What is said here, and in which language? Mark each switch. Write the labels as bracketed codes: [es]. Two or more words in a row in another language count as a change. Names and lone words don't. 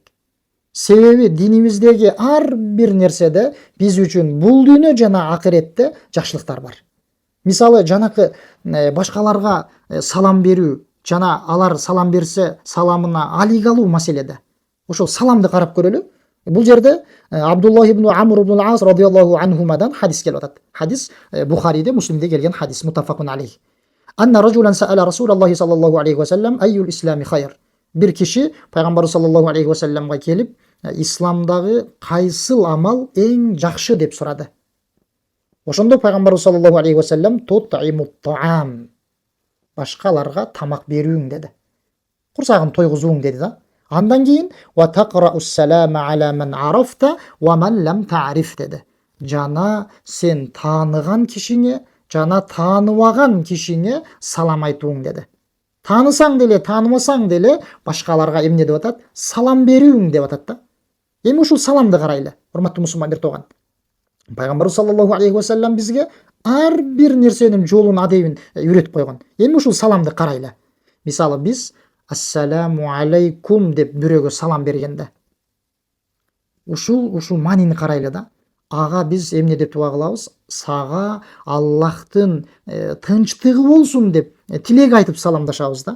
[ky] Себеби динибиздеги ар бир нерседе биз үчүн бул дүйнө жана акыретте жакшылыктар бар. Мисалы, жанакы башкаларга салам берүү жана алар салам берсе саламына алик алуу маселеде. Ошол саламды карап көрөлү. Бул жерде Абдуллах ибн Амр ибн Ас [ar] رضي الله عنهما [ky] хадис келип атат. Хадис Бухариде, Муслимде келген хадис, [ar] متفق عليه. أن رجلا سأل رسول الله صلى الله عليه وسلم أي الإسلام خير. [ky] Бир киши пайгамбарыбыз [ar] صلى الله عليه وسلم [ky] келип, исламдагы кайсыл амал эң жакшы деп сурады. Ошондо пайгамбарыбыз [ar] صلى الله عليه وسلم تطعم الطعام, [ky] башкаларга тамак берүүң деди. Курсагын тойгузууң деди да. Андан кийин [ar] وتقرأ السلام على من عرفت ومن لم تعرف деди. [ky] Жана сен тааныган кишиңе жана тааныбаган кишиңе салам айтууң деди. Таанысаң деле, таанымасаң деле башкаларга эмне деп атат? Салам берүүң деп атат да. Эми ушул саламды карайлы, урматтуу мусулман бир тууган. Пайгамбарыбыз [ar] صلى الله عليه وسلم [ky] бизге ар бир нерсенин жолун, адебин үйрөтүп койгон. Эми ушул саламды карайлы. Мисалы, биз [ar] السلام عليكم [ky] деп бирөөгө салам бергенде ушул маанини карайлы да. Ага биз эмне деп дуа кылабыз? Сага Аллахтын тынчтыгы болсун деп тилек айтып саламдашабыз да.